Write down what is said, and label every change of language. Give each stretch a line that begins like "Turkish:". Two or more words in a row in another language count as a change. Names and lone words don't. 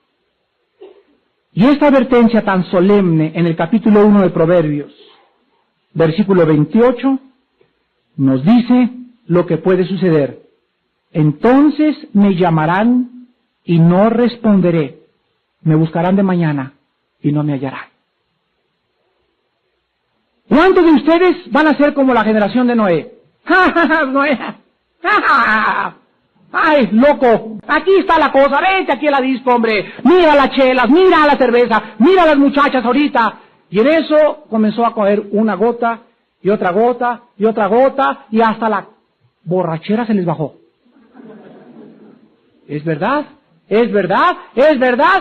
Spanish: Y esta advertencia tan solemne en el capítulo 1 de Proverbios, versículo 28, nos dice lo que puede suceder. Entonces me llamarán y no responderé. Me buscarán de mañana y no me hallarán. ¿Cuántos de ustedes van a ser como la generación de Noé? ¡Ja, ja, ja, Noé! ¡Ja, ja! ¡Ay, loco! Aquí está la cosa, vente aquí a la disco, hombre. Mira las chelas, mira la cerveza, mira las muchachas ahorita. Y en eso comenzó a coger una gota, y otra gota, y otra gota, y hasta la borrachera se les bajó. ¿Es verdad? ¿Es verdad? ¿Es verdad?